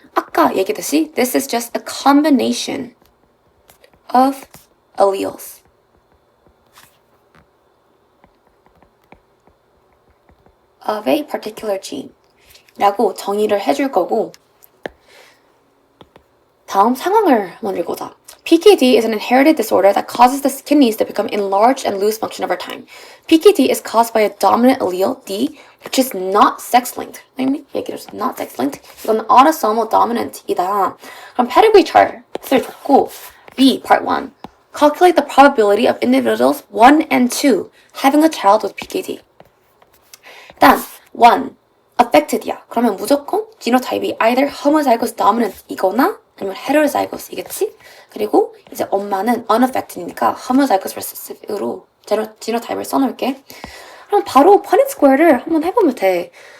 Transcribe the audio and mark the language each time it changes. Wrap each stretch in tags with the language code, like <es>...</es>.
<ko>아까 얘기했듯이</ko> <en>this is just a combination of alleles. of a particular gene</en> <ko>라고 정의를 해줄 거고 다음 상황을 한번 읽어보자.</ko> <en>PKD is an inherited disorder that causes the kidneys to become enlarged and lose function over time. PKD is caused by a dominant allele, D, which is not sex-linked.</en> <ko>얘기를 해서 not sex-linked. 이건 autosomal dominant이다. 그럼 pedigree chart을 줬고 B, part 1.</ko> <en>Calculate the probability of individuals 1 and 2 having a child with PKD.</en> <ko>일단 1, affected이야. 그러면 무조건 genotype이 either homozygous dominant이거나 아니면 heterozygous 이겠지? 그리고 이제 엄마는 unaffected이니까 homozygous recessive으로 genotype을 써놓을게. 그럼 바로 Punnett square를 한번 해보면 돼.</ko>